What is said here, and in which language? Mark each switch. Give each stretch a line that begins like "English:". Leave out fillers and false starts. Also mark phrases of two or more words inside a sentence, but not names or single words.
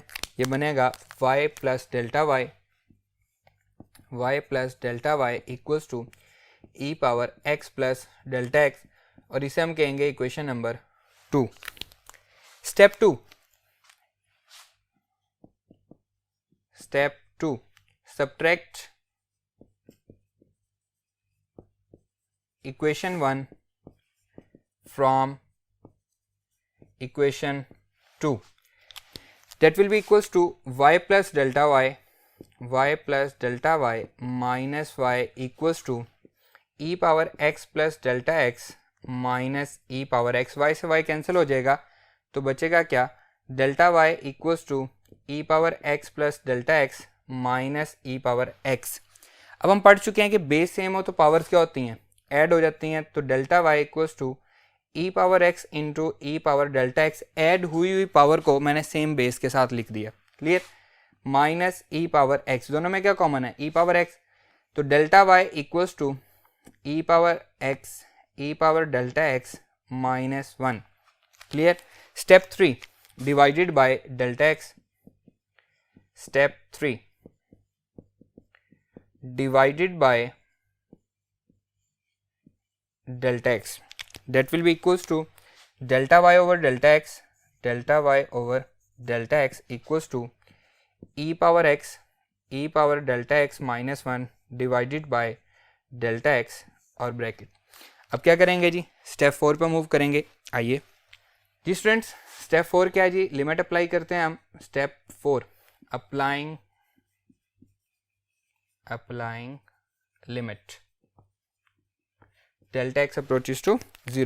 Hindi: ये बनेगा y
English: plus delta y equals to e power x plus delta x,
Hindi: और इसे हम कहेंगे
English: equation number 2. step two subtract equation 1 from equation 2, that will be equals to y plus delta y minus y equals to e power x plus delta x minus e power x।
Hindi: y से y कैंसिल हो जाएगा तो बचेगा क्या, डेल्टा y
English: equals to e power x plus delta x minus e power x।
Hindi: अब हम पढ़ चुके हैं कि
English: base same
Hindi: हो तो पावर्स क्या होती हैं, ऐड हो जाती हैं। तो डेल्टा y
English: equals to e power x into e power delta x,
Hindi: ऐड हुई पावर को मैंने
English: same base
Hindi: के साथ लिख दिया। क्लियर।
English: minus e power x,
Hindi: दोनों में क्या कॉमन है,
English: e power x. to delta y equals to e power x e power delta x minus 1.
Hindi: क्लियर।
English: step 3 divided by delta x. step 3 divided by delta x, that will be equals to delta y over delta x equals to e power delta x minus 1 divided by delta x और ब्रैकेट।
Hindi: अब क्या करेंगे जी, स्टेप 4 पे मूव करेंगे। आइए जी स्टूडेंट्स, स्टेप 4 क्या है जी,
English: limit apply
Hindi: करते हैं हम।
English: step 4 applying limit delta x approaches to 0.